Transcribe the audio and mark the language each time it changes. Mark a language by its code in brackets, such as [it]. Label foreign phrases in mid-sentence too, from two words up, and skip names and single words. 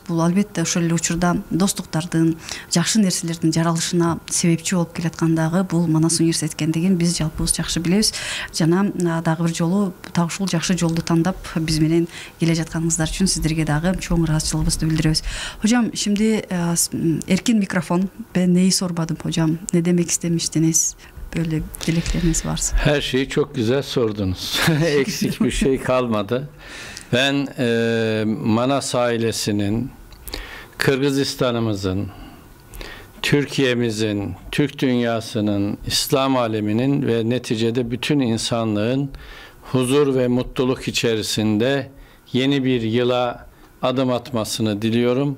[ky] Бул албетте ошол эле учурда достуктардын, жакшы нерселердин жаралышына себепчи болуп келаткандагы бул Манас университет экендигин биз жалпыбыз жакшы билебиз. Жана дагы бир жолу так ушул жакшы жолду тандап биз менен келе жатканыңыздар үчүн сиздерге дагы чоң ыраазычылыгыбызды билдиребиз. [tr] Hocam, şimdi erkin mikrofon. Ben neyi sormadım hocam? Ne demek istemiştiniz? Böyle dilekleriniz varsa. Her şeyi çok güzel sordunuz. Eksik bir şey kalmadı. Ben Manas ailesinin, Kırgızistan'ımızın, Türkiye'mizin, Türk dünyasının, İslam aleminin ve neticede bütün insanlığın huzur ve mutluluk içerisinde yeni bir yıla adım atmasını diliyorum.